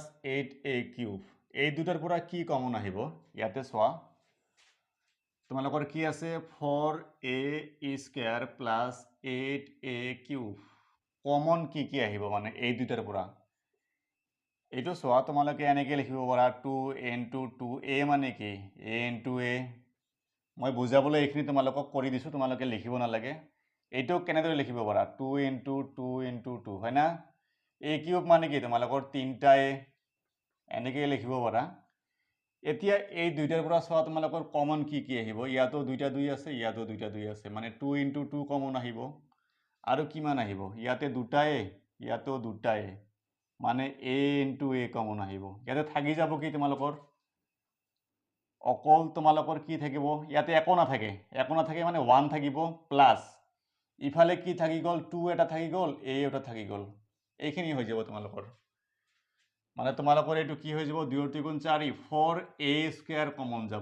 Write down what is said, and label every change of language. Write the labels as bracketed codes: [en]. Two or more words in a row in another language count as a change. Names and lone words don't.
[as] 8a কিউব এই দুটাৰ পৰা কি কমন আহিব ইয়াতে চোৱা তোমালোকৰ কি আছে [en] 4a square plus 8a cube [as] কমন কি আহিব মানে এই দুটাৰ পৰা এইটো চোৱা তোমালোকে এনেকৈ লিখিব পাৰা [en] 2 into 2a [as] মানে কি [en] a into a [as] মই বুজাবলৈ এইখিনি তোমালোকক কৰি দিছো তোমালোকে লিখিব নালাগে এইটো কেনেদৰে লিখিব পাৰা [en] 2 into 2 into 2 [as] হয় না a কিউব মানে কি তোমালোকৰ 3টা a এনেকৈ লিখিব পাৰা এতিয়া এই দুইটাৰ পৰা চোৱা তোমালোকৰ কমন কি আহিব ইয়াতো দুইটা 2 আছে ইয়াতো দুইটা 2 আছে মানে [en] 2 into 2 [as] কমন আহিব আৰু কিমান আহিব ইয়াতে দুটা a ইয়াতো দুটা a মানে [en] a into a [as] কমন আহিব ইয়াতে থাকি যাব কি তোমালোকৰ অকল তোমালোকৰ কি থাকিব ইয়াতে একো নাথাকে মানে 1 থাকিব প্লাস ইফালে কি থাকি গল 2 এটা থাকি গল a এটা থাকি গল এইখিনি হৈ যাব তোমালোকৰ মানে তোমালোকৰ এইটো কি হৈ যাব 2 ৰ 3 গুণ 4 [en] 4a square [as] কমন যাব